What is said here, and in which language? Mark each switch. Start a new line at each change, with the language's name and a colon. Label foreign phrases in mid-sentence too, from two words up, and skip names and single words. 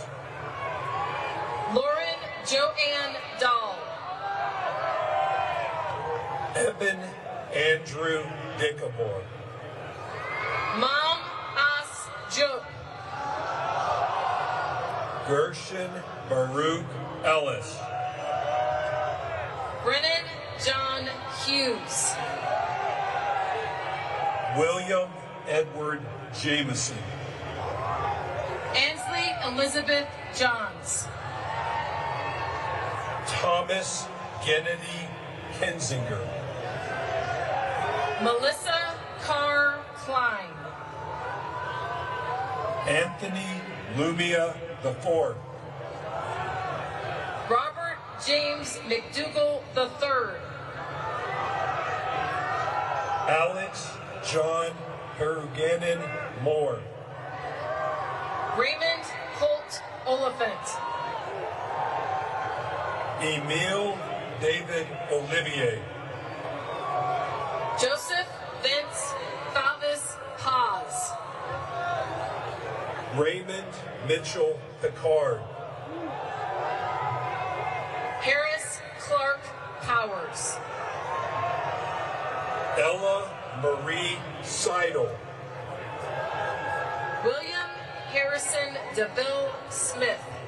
English: Lauren Joanne Dahl. Eben Andrew Dickamore. Mom As Joke. Gershon Baruch Ellis. Brennan John Hughes. William Edward Jameson. Ansley Elizabeth Johns. Thomas Kennedy Kinzinger. Melissa Carr Klein. Anthony Lumia IV. Robert James McDougall III. Alex John Peruganin Moore. Raymond Holt Oliphant. Emile David Olivier. Joseph Vince Favis Paz. Raymond Mitchell Picard. Harris Clark Powers. Ella Marie Seidel. William Harrison DeVille Smith.